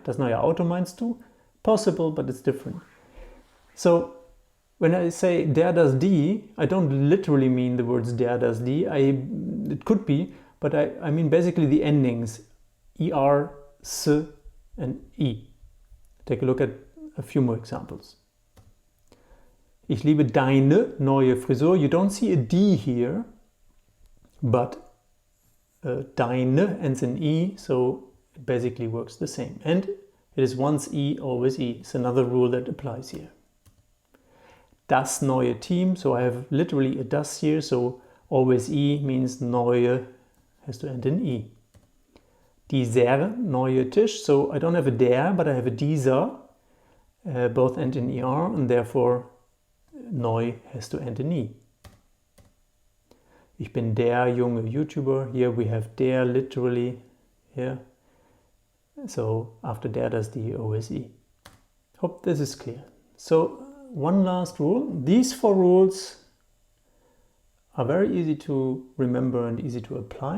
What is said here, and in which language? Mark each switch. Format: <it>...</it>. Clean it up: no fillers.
<de>Das neue Auto meinst du?</de> <en>Possible, but it's different. So when I say der, das, die, I don't literally mean the words der, das, die. It could be, but I mean basically the endings er, s, and e. Take a look at a few more examples.</en> <de>Ich liebe deine neue Frisur.</de> <en>You don't see a D here, but deine ends in E, so it basically works the same. And it is once E, always E. It's another rule that applies here.</en> <de>Das neue Team,</de> <en>so I have literally a das here, so always E means neue has to end in E.</en> <de>Dieser neue Tisch,</de> <en>so I don't have a der, but I have a dieser. Both end in ER, and therefore neu has to end in E.</en> <de>Ich bin der junge YouTuber.</de> <en>Here we have der literally here. So after der, das, die, always E. Hope this is clear. So one last rule. These 4 rules are very easy to remember and easy to apply.</en>